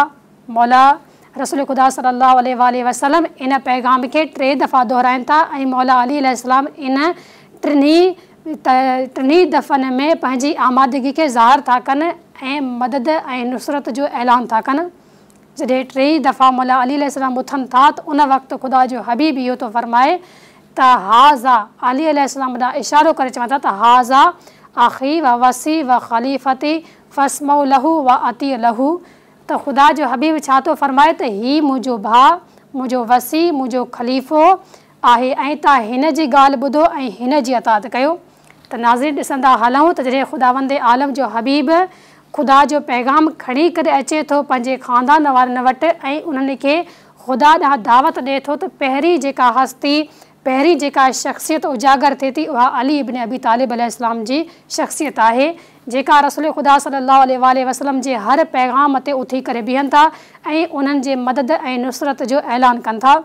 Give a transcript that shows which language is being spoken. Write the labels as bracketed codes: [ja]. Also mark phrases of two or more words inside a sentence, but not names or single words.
[sd] मौला रसूल ख़ुदा [ar] صلى الله عليه وسلم [sd] इन पैगाम खे 3 दफ़ा दोहराइनि था ऐं मौला अली अलैहिस्सलाम इन टिनी दफ़नि में पंहिंजी आमादगी खे ज़ाहिर था कनि ऐं मदद ऐं नुसरत जो ऐलान था कनि। जॾहिं 3 दफ़ा मौला अली अलैहिस्सलाम उथनि था त उन वक़्तु ख़ुदा जो हबीब इहो थो फ़रमाए त हाज़ा, अली अलैहिस्सलाम ॾांहुं इशारो करे चवनि था त [ar] هذا أخي و وصيي و خليفتي فاسمعوا له و أطيعوا له, [sd] त ख़ुदा जो हबीब छा थो फ़रमाए त हीउ मुंहिंजो भाउ, मुंहिंजो वसी, मुंहिंजो ख़लीफ़ो आहे ऐं तव्हां हिन जी ॻाल्हि ॿुधो ऐं हिन जी अतात कयो। त नाज़रीन ॾिसंदा हलूं त जॾहिं ख़ुदावंद आलम जो हबीब ख़ुदा जो पैगाम खणी करे अचे थो पंहिंजे ख़ानदान वारनि वटि ऐं उन्हनि खे ख़ुदा ॾांहुं दावत ॾिए थो, त पहिरीं जेका हस्ती, पहिरीं जेका शख़्सियत उजागर थिए थी उहा अली इब्न अबी तालिब अलैहिस्सलाम जी शख़्सियत आहे, जेका रसूल ख़ुदा [ar] صلى الله عليه وسلم [sd] जे हर पैगाम ते उथी करे बीहनि था ऐं उन्हनि जे मदद ऐं नुसरत जो ऐलान कनि था।